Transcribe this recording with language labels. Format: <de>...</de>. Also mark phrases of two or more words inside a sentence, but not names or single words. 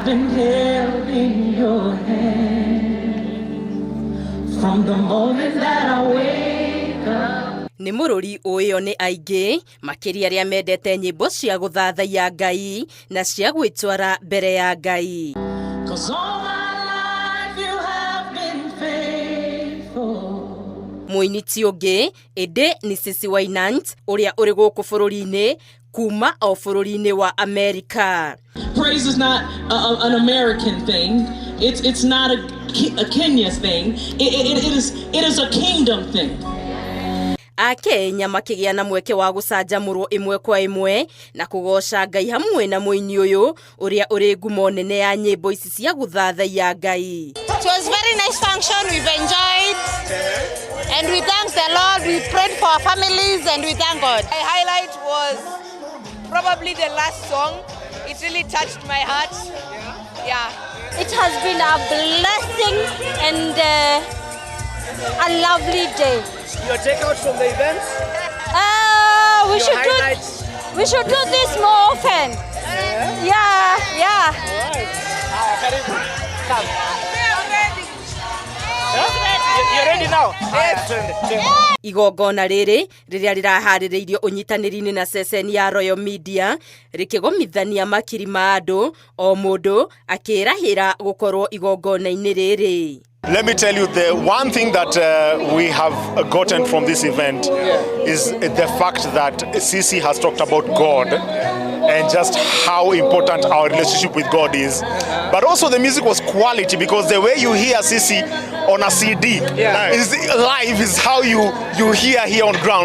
<en>been held in your hand from the moment that I wake up.</en> <ki>Nĩ mũrũri ũyũ nĩ aingĩ makĩria arĩa mendete nyĩmbo cia gũthathaiya Ngai na cia gwĩtwara mbere ya Ngai. Mũini ti ũngĩ ĩndĩ nĩ Cece Winans ũrĩa ũrĩ gũkũ bũrũri-inĩ kuma o bũrũri-inĩ wa America.</ki> <en>Praise is not an American thing. It's not a Kenya thing. It is a kingdom thing.</en> <ki>Akenya makĩgĩa na mweke wa gũcanjamũrwo ĩmwe kwa ĩmwe na kũgoca Ngai hamwe na mũini ũyũ ũrĩa ũrĩ ngumo nene ya nyĩmbo ici cia gũthathaiya Ngai.</ki> <en>It was very nice function. We've enjoyed and we thank the Lord. We prayed for our families and we thank God. My highlight was probably the last song. It really touched my heart. Yeah. It has been a blessing and a lovely day. Your takeout from the event? We should do this more often. Yeah. Come. You're ready now? Yes.</en> <ki>Igongona rĩrĩ rĩrĩa rĩraharĩrĩirio ũnyitanĩri-inĩ na ceceni ya Royal Media rĩkĩgomithania makiri ma andũ o mũndũ akĩrahĩra gũkorwo igongona-inĩ rĩrĩ.</ki> <en>Let me tell you, the one thing that we have gotten from this event is the fact that Cece has talked about God and just how important our relationship with God is. But also the music was quality because the way you hear Cece on a CD is live is how you hear here on ground.</en>